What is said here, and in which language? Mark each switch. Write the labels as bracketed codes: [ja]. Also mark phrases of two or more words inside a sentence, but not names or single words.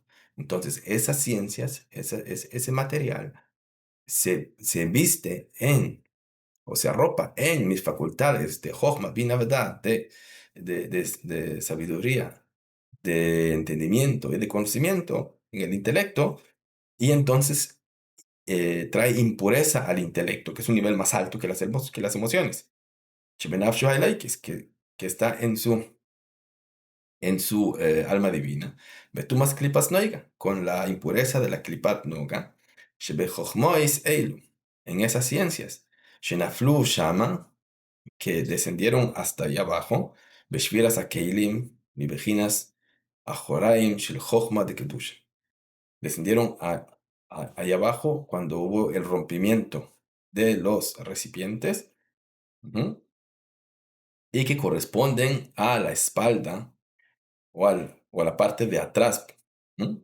[es] Entonces, esas ciencias, ese material, se viste o se arropa en mis facultades de Jochma, Bina, verdad, de sabiduría, de entendimiento y de conocimiento en el intelecto, y entonces trae impureza al intelecto, que es un nivel más alto que que las emociones. [he] שבנפשו האלקית, que está en su alma divina. בטומאת קליפת נוגה, [es] con la impureza de la [he] קליפת נוגה. שבחכמות אלו, [es] en esas ciencias. [he] שנפלו שמה, [es] que descendieron hasta allá abajo. [he] בשבירת הכלים, מבחינת אחוריים של חכמה דקדושה. [es] Descendieron allá abajo cuando hubo el rompimiento de los recipientes, ujú, y que corresponden a la espalda o a la parte de atrás, ¿no?